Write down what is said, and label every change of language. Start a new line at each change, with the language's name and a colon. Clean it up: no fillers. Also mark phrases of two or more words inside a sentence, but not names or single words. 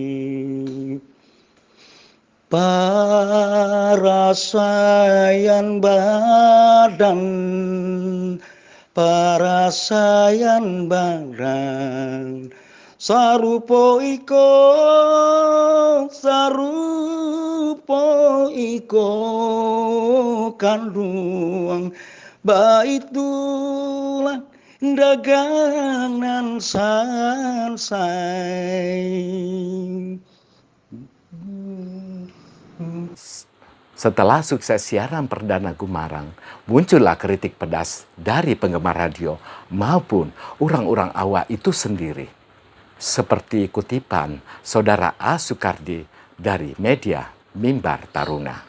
Minangkabau: parasayan badan, parasayan badan, sarupo iko kanduang, baitulah dagangan sansai.
Indonesian: Setelah sukses siaran perdana Gumarang, muncullah kritik pedas dari penggemar radio maupun orang-orang awak itu sendiri. Seperti kutipan Saudara A. Sukardi dari media Mimbar Taruna.